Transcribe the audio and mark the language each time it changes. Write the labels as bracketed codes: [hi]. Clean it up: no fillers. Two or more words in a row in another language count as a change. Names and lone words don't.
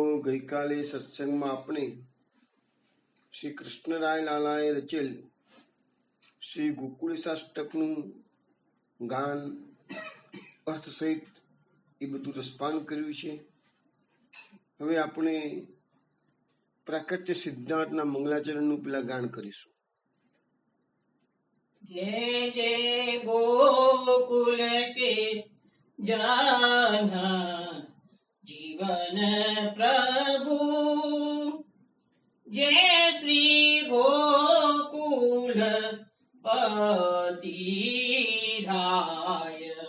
[gu] ગઈકાલે સત્સંગમાં આપણે શ્રી કૃષ્ણરાય લાલાએ રચેલ શ્રી ગોકુલેશાષ્ટકનું ગાન અર્થ સહિત એ બધું રસપાન કર્યું છે. હવે આપણે પ્રાકટ્ય સિદ્ધાંતના મંગલાચરણનું પેલા ગાન કરીશું. [hi] जय जय गोकुल के जाना जीवन प्रभु, जय श्री गोकुल पतिराय।